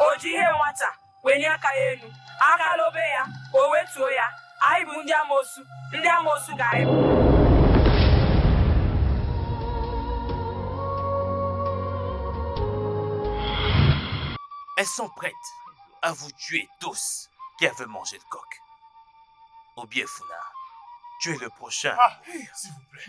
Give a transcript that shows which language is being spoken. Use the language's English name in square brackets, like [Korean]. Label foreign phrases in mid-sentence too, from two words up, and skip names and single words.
[Igbo] ihe nwata wenye aka ya elu aka lobe ya o wetuo ya anyị bụ ndị amosu ka anyị bụ. [French] Elles sont prêtes à vous tuer tous qui avez mangé le coq. Obiefuna, tu es le prochain. Ah, s'il vous plaît.